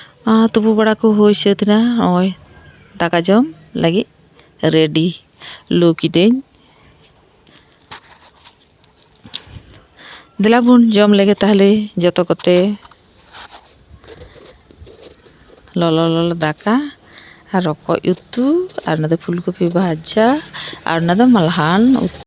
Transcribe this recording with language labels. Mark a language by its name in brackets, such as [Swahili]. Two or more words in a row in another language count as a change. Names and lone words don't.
[Santali] ᱛᱩᱯᱩ ᱵᱟᱲᱟ ᱠᱚ ᱦᱩᱭ ᱥᱟᱹᱛ ᱮᱱᱟ, ᱱᱚᱜᱼᱚᱭ ᱫᱟᱠᱟ ᱡᱚᱢ ᱞᱟᱹᱜᱤᱫ ᱨᱮᱰᱤ ᱞᱩ ᱠᱤᱫᱟᱹᱧ᱾ ᱫᱮᱞᱟ ᱵᱚᱱ ᱡᱚᱢ ᱞᱮᱜᱮ ᱛᱟᱦᱞᱮ ᱡᱚᱛᱚ ᱠᱚᱛᱮ ᱞᱚᱞᱚ ᱞᱚᱞᱚ ᱫᱟᱠᱟ আর রকজ উতু আর না ফুলকপি ভাজা আর না মালহান উতু।